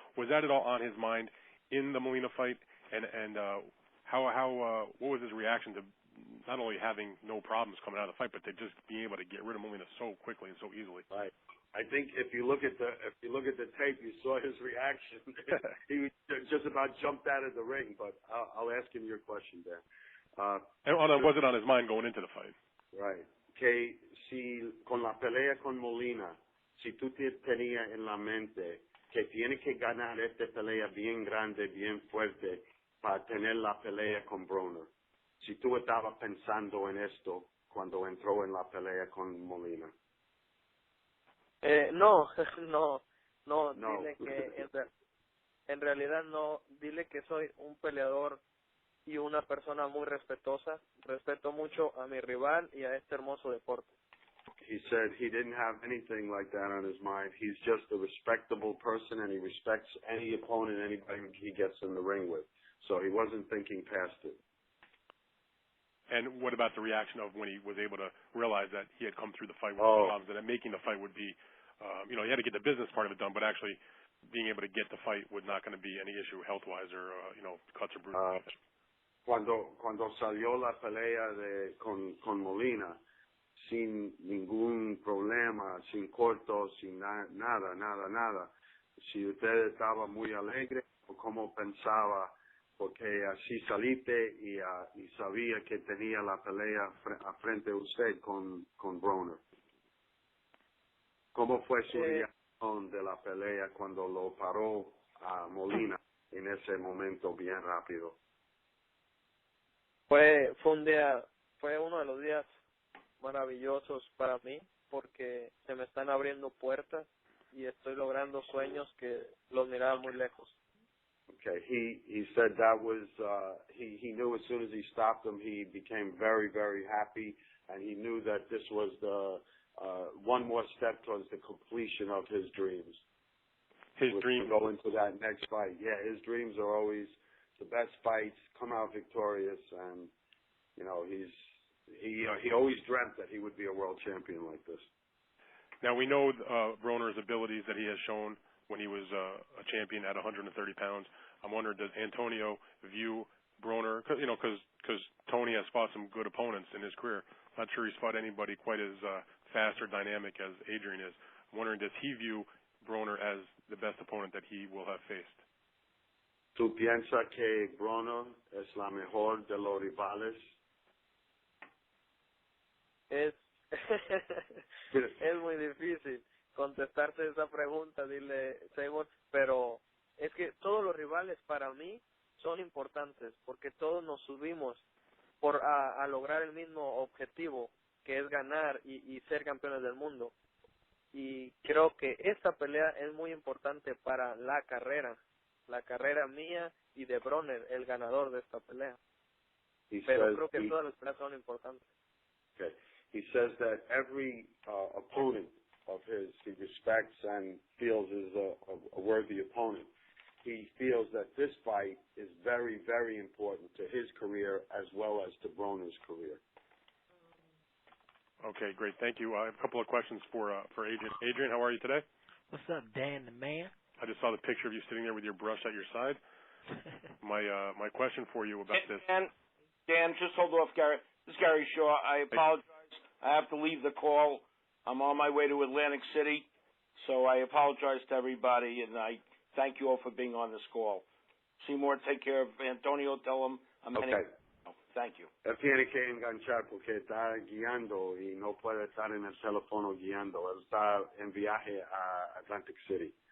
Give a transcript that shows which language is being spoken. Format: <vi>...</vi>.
<en>Was that at all on his mind in the Molina fight? And what was his reaction to not only having no problems coming out of the fight, but to just being able to get rid of Molina so quickly and so easily? Right. I think if you look at the tape, you saw his reaction. He just about jumped out of the ring. But I'll ask him your question, Dan. And was it on his mind going into the fight? Right.</en> <es>Que si con la pelea con Molina, si tú tenías en la mente que tiene que ganar esta pelea bien grande, bien fuerte para tener la pelea con Broner. Si tú estabas pensando en esto cuando entró en la pelea con Molina. No, dile que en realidad no, dile que soy un peleador y una persona muy respetuosa, respeto mucho a mi rival y a este hermoso deporte.</es> <en>He said he didn't have anything like that on his mind. He's just a respectable person and he respects any opponent, anybody he gets in the ring with. So he wasn't thinking past it. And what about the reaction of when he was able to realize that he had come through the fight with problems and that making the fight would be, he had to get the business part of it done, but actually being able to get the fight was not going to be any issue health-wise or, cuts or bruises?</en> <es>Cuando salió la pelea con Molina, sin ningún problema, sin cortos, sin nada. Si usted estaba muy alegre o cómo pensaba, porque así saliste y sabía que tenía la pelea frente a usted con Broner. ¿Cómo fue su reacción de la pelea cuando lo paró a Molina en ese momento bien rápido? Fue uno de los días maravillosos para mí porque se me están abriendo puertas y estoy logrando sueños que los miraba muy lejos.</es> <en>Okay, he said that was he knew as soon as he stopped him, he became very, very happy, and he knew that this was the one more step towards the completion of his dreams. His dreams go into that next fight. Yeah, his dreams are always the best fights, come out victorious, and he always dreamt that he would be a world champion like this. Now we know Broner's abilities that he has shown when he was a champion at 130 pounds. I'm wondering, does Antonio view Broner, because Tony has fought some good opponents in his career. Not sure he's fought anybody quite as fast or dynamic as Adrien is. I'm wondering, does he view Broner as the best opponent that he will have faced?</en> <es>¿Tú piensas que Broner es la mejor de los rivales? Es muy difícil contestarte esa pregunta, dile, Seymour, pero es que todos los rivales para mí son importantes porque todos nos subimos a lograr el mismo objetivo, que es ganar y ser campeones del mundo. Y creo que esta pelea es muy importante para la carrera mía y de Broner, el ganador de esta pelea. Pero creo que todas las peleas son importantes.</es> <en>Okay. He says that every opponent of his he respects and feels is a worthy opponent. He feels that this fight is very, very important to his career as well as to Broner's career. Okay, great. Thank you. I have a couple of questions for Adrien. Adrien, how are you today? What's up, Dan the man? I just saw the picture of you sitting there with your brush at your side. My question for you about this. Dan, just hold off, Gary. This is Gary Shaw. I apologize. I have to leave the call. I'm on my way to Atlantic City, so I apologize to everybody, and I thank you all for being on this call. Seymour, take care of Antonio. Tell him I'm heading. Thank you.</en> <es>Él tiene que enganchar porque está guiando y no puede estar en el teléfono guiando. Él está en viaje a Atlantic City.</es>